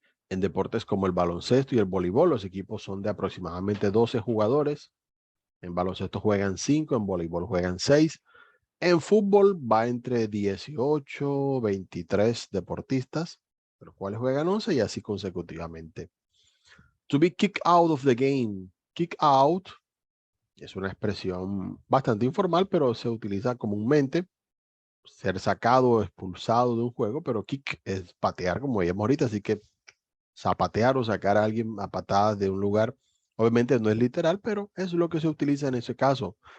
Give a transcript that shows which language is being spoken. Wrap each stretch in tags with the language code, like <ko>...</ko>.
<es>En deportes como el baloncesto y el voleibol, los equipos son de aproximadamente 12 jugadores. En baloncesto juegan 5, en voleibol juegan 6. En fútbol va entre 18, 23 deportistas, los cuales juegan 11 y así consecutivamente.</es> <en>To be kicked out of the game.</en> <es>Kick out es una expresión bastante informal, pero se utiliza comúnmente. Ser sacado o expulsado de un juego, pero kick es patear, como veíamos ahorita, así que zapatear o sacar a alguien a patadas de un lugar, obviamente no es literal, pero es lo que se utiliza en ese caso.</es>